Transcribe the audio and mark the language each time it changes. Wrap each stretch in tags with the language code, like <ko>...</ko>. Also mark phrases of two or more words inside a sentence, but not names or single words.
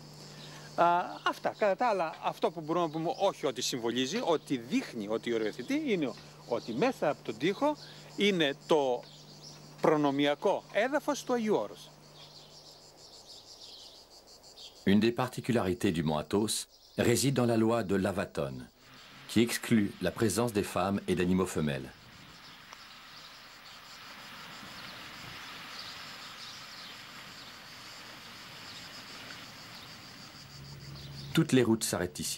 <el>Αυτά. Κατά τα άλλα, αυτό που μπορούμε να πούμε όχι ότι συμβολίζει, ότι δείχνει, ότι οριοθετεί, είναι ότι μέσα από τον τοίχο είναι το προνομιακό έδαφος του Αγίου Όρους.</el> <fr>Une des particularités du mont Athos réside dans la loi de Lavaton, qui exclut la présence des femmes et d'animaux femelles. Toutes les routes s'arrêtent ici.</fr>